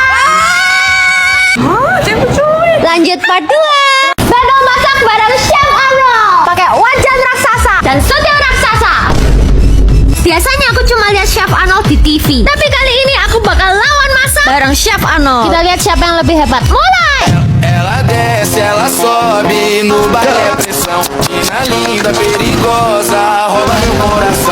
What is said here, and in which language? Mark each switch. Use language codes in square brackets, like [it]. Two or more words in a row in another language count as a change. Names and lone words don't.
[id] Lanjut part 2. Battle masak bareng Chef Arnold. Pakai wajan raksasa dan soto raksasa. Biasanya aku cuma lihat Chef Arnold di TV, tapi kali ini aku bakal lawan masak bareng Chef Arnold. Kita lihat siapa yang lebih hebat. Mulai. [pt] Ela desce, ela sobe no baile é pressão. Mina linda, perigosa, rouba meu coração.